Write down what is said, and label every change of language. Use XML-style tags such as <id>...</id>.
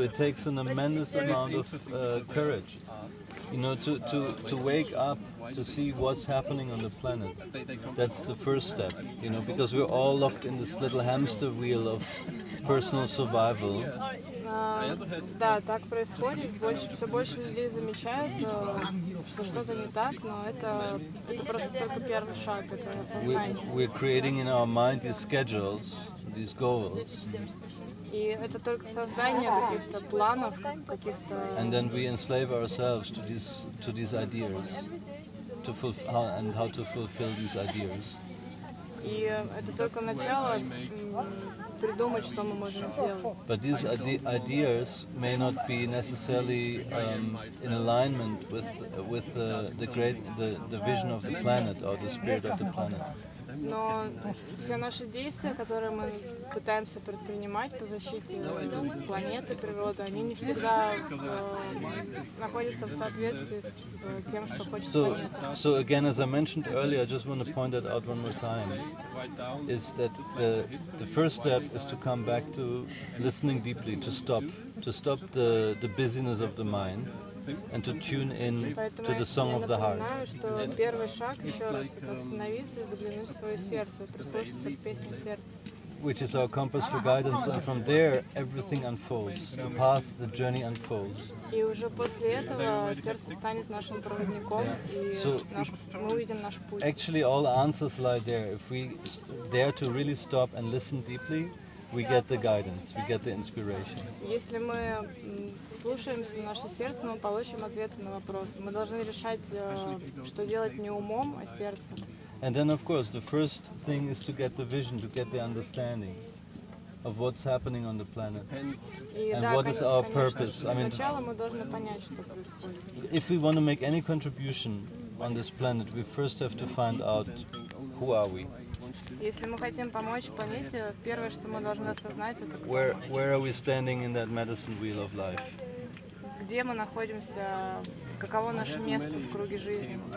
<en>It takes an immense amount of courage, you know, to wake up, to see what's happening on the planet. That's the first step, you know, because we're all locked in this little hamster wheel of personal survival.</en> <ru>Да, так происходит. Все больше людей замечают, что что-то не так, но это просто только первый шаг, это осознание.</ru> <en>We're creating in our mind these schedules, these goals.</en> <ru>И это только создание каких-то планов, каких-то.</ru> <en>And then we enslave ourselves to these ideas, and how to fulfill these ideas.</en> <ru>И это только начало придумать, что мы можем сделать.</ru> <en>But these ideas may not be necessarily in alignment with the vision of the planet or the spirit of the planet.</en> <ru>Но все наши действия, которые мы пытаемся предпринимать по защите планеты, природы, они не всегда находятся в соответствии с тем, что хочет планета.</ru> <en>So again, as I mentioned earlier, I just want to point that out one more time, is that the first step is to come back to listening deeply, to stop the busyness of the mind, and to tune in to the song of the heart.</en> <ru>Поэтому я напоминаю, что первый шаг еще раз это остановиться и заглянуть в свое сердце, прислушаться к песне сердца.</ru> <en>Which is our compass for guidance, and from there everything unfolds. The path, the journey unfolds.</en> <ru>И уже после этого сердце станет нашим проводником, и мы увидим наш путь.</ru> <en>Actually, all answers lie there. If we dare to really stop and listen deeply, we get the guidance, we get the inspiration.</en> <ru>Если мы слушаемся наше сердце, мы получим ответы на вопросы. Мы должны решать, что делать не умом, а сердцем.</ru> <en>And then, of course, the first thing is to get the vision, to get the understanding of what's happening on the planet, and what is our purpose. I mean,</en> <ru>сначала мы должны понять, что происходит.</ru> <en>if we want to make any contribution on this planet, we first have to find out who are we.</en> <ru>Если мы хотим помочь планете, первое, что мы должны осознать, это кто.</ru> <en>Where are we standing in that medicine wheel of life? Где мы находимся, каково наше место в круге жизни.</en>